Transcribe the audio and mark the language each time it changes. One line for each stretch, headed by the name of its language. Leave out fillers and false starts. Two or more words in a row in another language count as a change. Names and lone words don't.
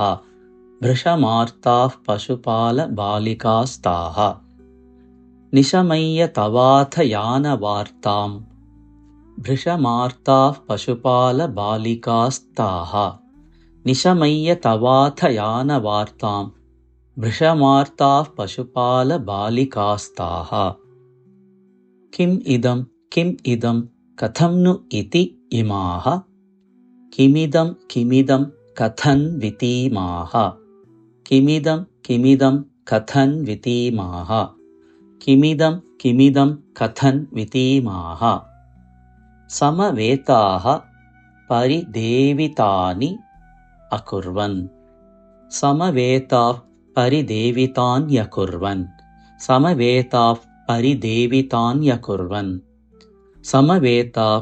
Sanskrit: ഭൃശമാർത്താഃ പശുപാലബാലികാസ്താഃ നിശമയ്യ തവാഥ യാനവാർത്താം ഭൃശമാർത്താഃ പശുപാലബാലികാസ്താഃ നിശമയ്യ തവാഥ യാനവാർത്താം ഭൃശമാർത്താഃ പശുപാലബാലികാസ്താഃ കിം ഇദം കഥം नु ഇതി ഇമാഃ കിമിദം കഥൻ വിതീമാഃ കിമിദം കഥൻ വിതീമാഃ കിമിദം കഥൻ വിതീമാഃ സമവേതാഃ പരിദേവിതാനി അകുർവൻ സമവേതാഃ പരിദേവിതാന്യകുർവൻ സമവേതാഃ പരിദേവിതാന്യകുർവൻ സമവേതാഃ